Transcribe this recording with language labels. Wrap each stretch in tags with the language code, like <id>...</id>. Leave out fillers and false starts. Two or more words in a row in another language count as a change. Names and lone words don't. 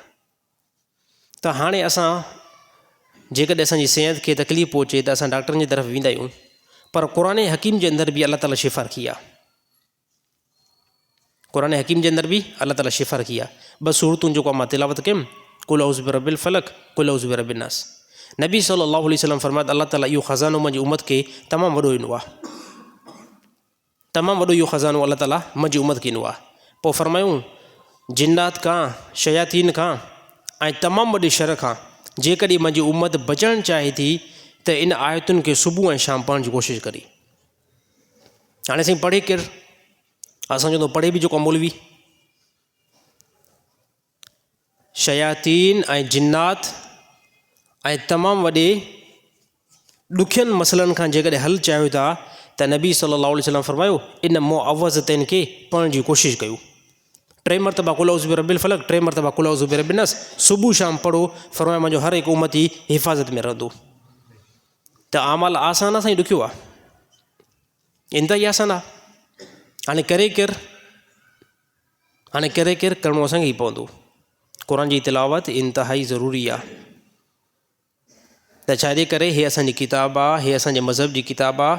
<sd>त हाणे असां जेकॾहिं असांजी सिहत खे तकलीफ़ पहुचे त असां डॉक्टरनि जी तरफ़ वेंदा आहियूं, पर क़ुरान हकीम जे अंदरि बि अल्लाह ताला शिफ़ा रखी आहे। क़ुरान हकीम जे अंदरि बि अल्लाह ताला शिफ़ा रखी आहे। ॿ सूरतूं जेको मां तिलावत कयुमि,</sd> <ar>قل أعوذ برب الفلق، قل أعوذ برب الناس.</ar> <sd>नबी</sd> <ar>صلى الله عليه وسلم</ar> <sd>फरमाया अल्लाह ताला इहो ख़ज़ानो मुंहिंजी उम्मत खे तमामु वॾो ॾिनो आहे, तमामु वॾो इहो ख़ज़ानो अल्लाह ताला मुंहिंजी उम्मत खे ॾिनो आहे। पोइ फरमायूं जिन्नात खां, शयातीन खां ऐं तमामु वॾे शर खां जेकॾहिं मुंहिंजी उम्मत बचणु चाहे थी त इन आयतुनि खे सुबुह ऐं शाम पढ़ण जी कोशिशि करी। हाणे साईं पढ़े केरु? असां चवंदो पढ़े बि जेको मौलवी। शयातीन ऐं जिन्नात ऐं तमामु वॾे ॾुखियनि मसइलनि खां जेकॾहिं हल चाहियो था त नबी</sd> <ar>صلى الله عليه وسلم</ar> <sd>फरमायो इन मुअव्वज़तैन खे पढ़ण जी कोशिशि कयो।</sd> <ar>3 मरतबा قل أعوذ برب الفلق, 3 मरतबा قل أعوذ برب الناس,</ar> <sd>सुबुह शाम पढ़ो। फरमायो मुंहिंजो हर हिकु उम्मती हिफ़ाज़त में रहंदो। त आमाल आसान आहे साईं ॾुखियो आहे? इंतिहाई आसान आहे। हाणे करे केरु? हाणे करे केरु? करिणो असांखे ई पवंदो। क़ुरान जी तिलावत इंतिहाई ज़रूरी आहे। त छाजे करे हे असांजी किताबु आहे, हे असांजे मज़हब जी किताबु आहे।</sd>